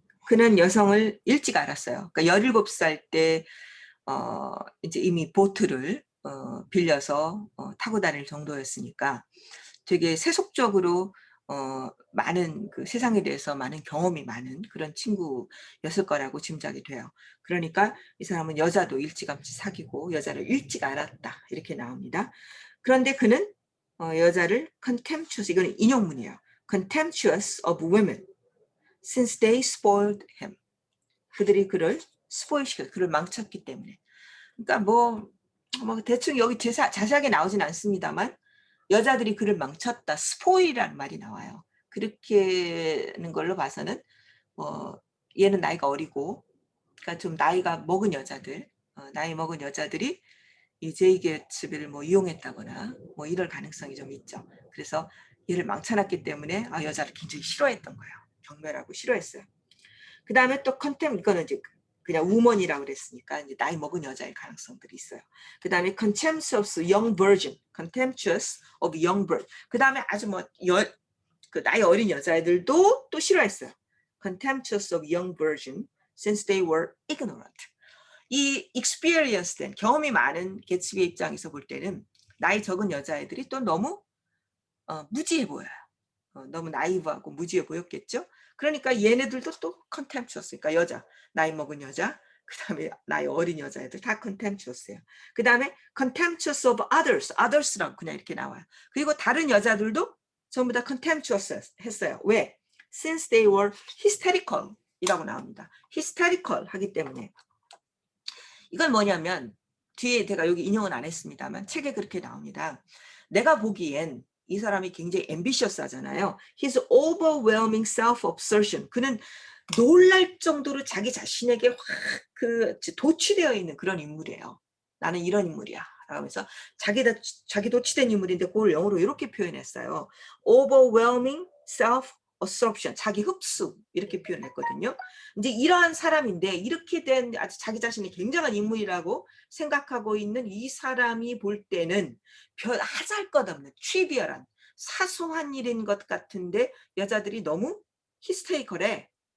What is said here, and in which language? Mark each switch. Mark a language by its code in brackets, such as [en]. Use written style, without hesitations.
[ko] 그는 여성을 일찍 알았어요. 그러니까 17살 때 이제 이미 보트를 빌려서 타고 다닐 정도였으니까 되게 세속적으로 많은 그 세상에 대해서 많은 경험이 많은 그런 친구였을 거라고 짐작이 돼요. 그러니까 이 사람은 여자도 일찌감치 사귀고 여자를 일찍 알았다 이렇게 나옵니다. 그런데 그는 여자를 contemptuous, 이거는 인용문이에요. [en] contemptuous of women since they spoiled him. [ko] 그들이 그를 스포일시켜, 그를 망쳤기 때문에. 그러니까 뭐 대충 여기 자세하게 나오진 않습니다만 여자들이 그를 망쳤다, 스포일이라는 말이 나와요. 그렇게 하는 걸로 봐서는 얘는 나이가 어리고, 그러니까 좀 나이가 먹은 여자들, 나이 먹은 여자들이 이 제이 개츠비를 뭐 이용했다거나 뭐 이럴 가능성이 좀 있죠. 그래서 얘를 망쳐놨기 때문에 여자를 굉장히 싫어했던 거예요. 경멸하고 싫어했어요. 그 다음에 또 컨템, 이거는 이제 그냥 우먼이라고 그랬으니까 이제 나이 먹은 여자일 가능성들이 있어요. 그 다음에 [en] contemptuous young virgin, contemptuous of young virgin. [ko] 그 다음에 아주 그 나이 어린 여자애들도 또 싫어했어요. [en] contemptuous of young virgin since they were ignorant. [ko] 이 experience 된 경험이 많은 개츠비의 입장에서 볼 때는 나이 적은 여자애들이 또 너무 무지해 보여요. 너무 나이브하고 무지해 보였겠죠. 그러니까 얘네들도 또 contemptuous. 그러니까 여자, 나이 먹은 여자, 그 다음에 나이 어린 여자애들 다 contemptuous예요. 그 다음에 [en] contemptuous of others, [ko] others라고 그냥 이렇게 나와요. 그리고 다른 여자들도 전부 다 contemptuous 했어요. 왜? [en] Since they were hysterical [ko] 이라고 나옵니다. hysterical 하기 때문에. 이건 뭐냐면 뒤에 제가 여기 인용은 안 했습니다만 책에 그렇게 나옵니다. 내가 보기엔 이 사람이 굉장히 ambitious 하잖아요. [en] His overwhelming self-obsession. [ko] 그는 놀랄 정도로 자기 자신에게 확 도취되어 있는 그런 인물이에요. 나는 이런 인물이야. 라면서 자기 도취된 인물인데 그걸 영어로 이렇게 표현했어요. [en] overwhelming self-absorption. [ko] 자기 흡수. 이렇게 표현했거든요. 이제 이러한 사람인데 이렇게 된 아주 자기 자신이 굉장한 인물이라고 생각하고 있는 이 사람이 볼 때는 별 하잘것없는 트리비얼한 사소한 일인 것 같은데 여자들이 너무 히스테리컬해.